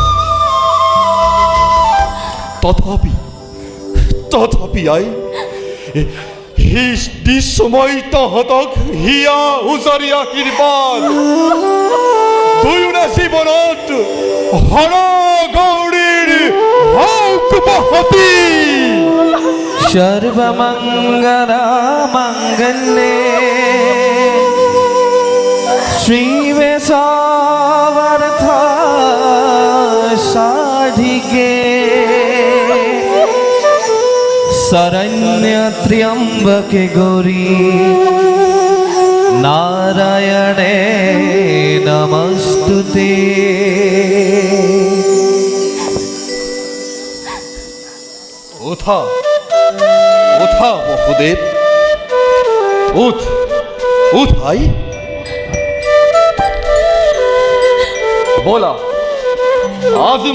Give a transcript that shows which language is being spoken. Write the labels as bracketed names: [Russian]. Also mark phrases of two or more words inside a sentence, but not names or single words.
[Assamese] তথাপি আই দিছো মই তহঁতক হিয়া উজাৰি আশীৰ্বাদ দুয়োৰে জীৱনত হৰ গৌৰীৰ হওক বহতি [Sanskrit] सर्वमंगल मंगले श्रीवेशावर्थ साधिके शरण्य त्र्यंबके गौरी नारायणे नमस्तुते [Assamese] উঠা বসুদেৱ উঠ আই বলা আজি